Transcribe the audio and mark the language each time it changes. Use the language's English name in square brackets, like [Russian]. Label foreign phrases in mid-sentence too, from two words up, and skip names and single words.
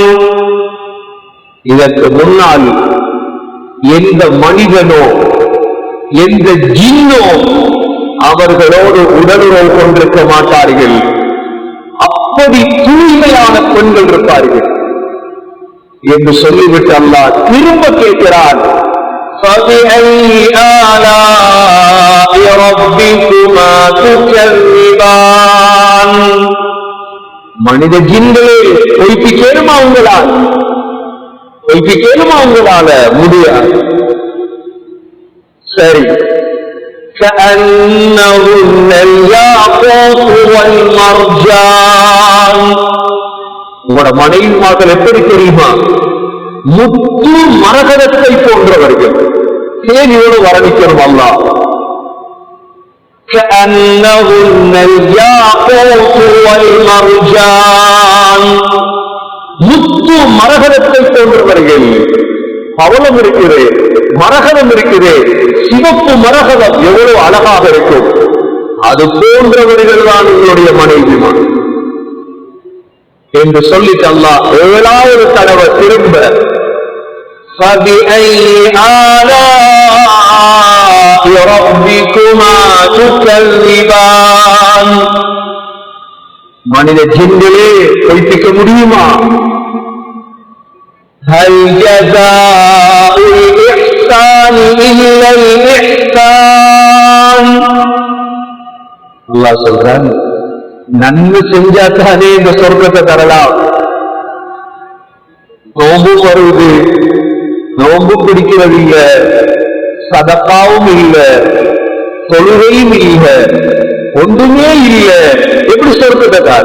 [Tamil] இதற்கு முன்னால் எந்த மனிதனோ எந்த ஜின்னோ அவர்களோடு உடலுறவு கொண்டிருக்க மாட்டார்கள். அப்படி தூய்மையான பெண்கள் இருப்பார்கள் என்று சொல்லிவிட்டு அல்லாஹ் திரும்ப கேட்கிறார், [Arabic] فَبِأَيِّ آلَاءِ رَبِّكُمَا تُكَذِّبَانِ. [Tamil] மனித ஜின்களே பொய்ப்பிக்கேனுமா உங்களால முடியாது. சரி, [Arabic] كأنهن الياقوت والمرجان. [Tamil] உங்களோட மனைவிமார்கள் எப்படி தெரியுமா? முத்து மரகதத்தை போன்றவர்கள். ஏன் இவ்வளவு வர்ணிக்கணும் அல்லாஹ்? [Arabic] كأنهن الياقوت والمرجان. [Tamil] முத்து மரகதத்தை போன்றவர்கள். பவளம் இருக்கிறது, மரகதம் இருக்கிறது, சிவப்பு மரகதம் எவ்வளவு அழகாக இருக்கும். அது போன்றவர்கள் தான் உங்களுடைய மனைவிமார் என்று சொல்லிட்டு அல்லாஹ் 7வது தடவை திரும்ப [Arabic] فَبِأَيِّ آلَاءِ رَبِّكُمَا تُكَذِّبَانِ. [Tamil] மனித ஜின்களே பொய்ப்பிக்க முடியுமா? [Arabic] هَلْ جَزَاءُ الْإِحْسَانِ إِلَّا الْإِحْسَانُ. [Tamil] அல்லாஹ் சொல்றான், நன்மை செஞ்சாத்தானே இந்த சொர்க்கத்தை தரலாம். நோம்பு வருவது, நோம்பு பிடிக்கிறது இல்ல, சதக்காவும் இல்ல, தொழுகையும் இல்ல, ஒன்றுமே இல்ல, எப்படி சொர்க்கத்தை தாரு?